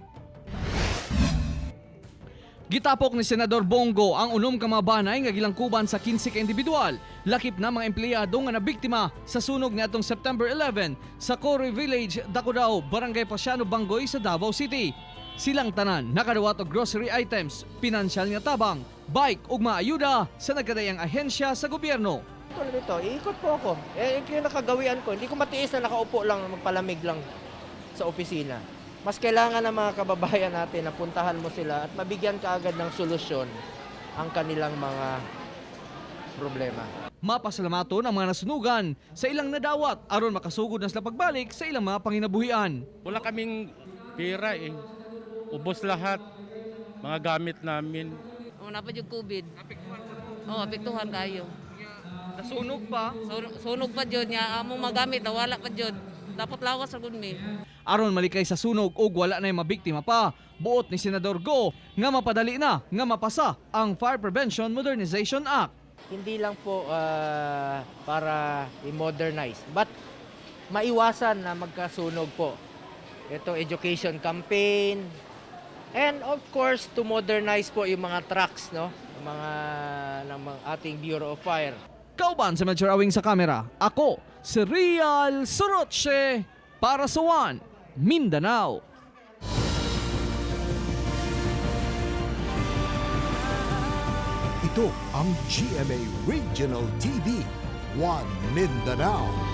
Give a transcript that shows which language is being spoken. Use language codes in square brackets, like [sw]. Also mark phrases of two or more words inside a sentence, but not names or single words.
[ceb] Gitapok ni Senador Bongo ang unom ka mga banay nga gilangkuban sa 15 ka individual, lakip na mga empleyado nga nabiktima sa sunog niadtong September 11 sa Cory Village, Dakudao, Barangay Pasiano, Bangoy sa Davao City. Silang tanan nakadawat og grocery items, pinansyal nga tabang, bike ug maayuda sa nagkadayang ahensya sa gobyerno. [tl] Tulad ito, iikot po ako. Yung nakagawian ko, hindi ko matiis na nakaupo lang, magpalamig lang sa opisina. Mas kailangan ng mga kababayan natin na puntahan mo sila at mabigyan ka agad ng solusyon ang kanilang mga problema. [ceb] Mapasalamato ng mga nasunugan sa ilang nadawat aron makasugod na sila pagbalik sa ilang mga panginabuhian. [tl] Wala kaming pera eh. Ubos lahat. Mga gamit namin. Napad yung COVID. Apektuhan kayo. Nasunog pa? Sunog pa dyan niya. Among magamit, wala pa dyan. Dapat lawas sa gunmi. [ceb] Aron malikay sa sunog ug wala na mabiktima pa, buot ni Senador Go nga mapadali na nga mapasa ang Fire Prevention Modernization Act. [tl] Hindi lang po para i-modernize, but maiwasan na magkasunog po. [en] Ito education campaign, and of course to modernize [tl] po yung mga [en] trucks, no? [tl] Ng mga ating Bureau of Fire. [ceb] Kauban sa Melchor Awing sa kamera, ako si Real Soroche para sa One Mindanao. [tl] Ito ang GMA Regional TV, One Mindanao.